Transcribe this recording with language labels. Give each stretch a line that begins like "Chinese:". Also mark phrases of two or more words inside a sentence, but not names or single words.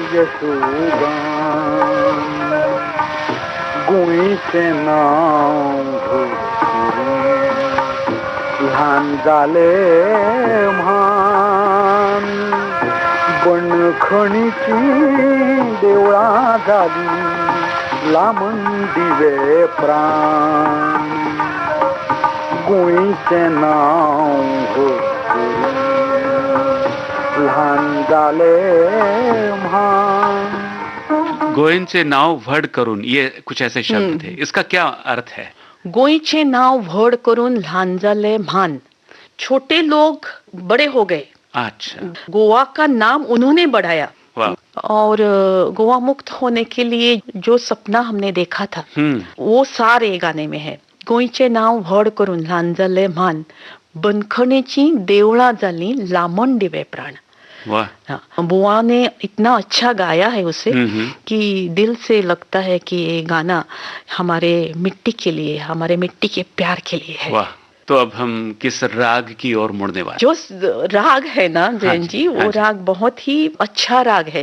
Konkani: यशोगान गोंयचे नाव ल्हान जाले म्हान, बणखणीची देवळां जाली लांबून दिवे प्राण, गोंयचे नाव ल्हान जाले म्हान। गोयनचे नाव व्हड करून,
Hindi: ये कुछ ऐसे शब्द थे, इसका क्या अर्थ है?
Konkani: गोयचे नाव व्हड करून ल्हान जाले म्हान,
Hindi: छोटे लोग बड़े हो गए। अच्छा, गोवा का नाम उन्होंने बढ़ाया, वाह। और गोवा मुक्त होने के लिए जो सपना हमने देखा था वो सारे गाने में है।
Konkani: गोंयचे नाव व्हड करून ल्हान जाले मान, बनखणेची देवळा जाली लांबण दिवे प्राण।
Hindi: वाह। बुआ ने इतना अच्छा गाया है उसे कि दिल से लगता है कि ये गाना हमारे मिट्टी के लिए, हमारे मिट्टी के प्यार के लिए है। वाह। तो अब हम किस राग की ओर मुड़ने वाले? जो राग है ना जैन जी, वो राग बहुत ही अच्छा राग है।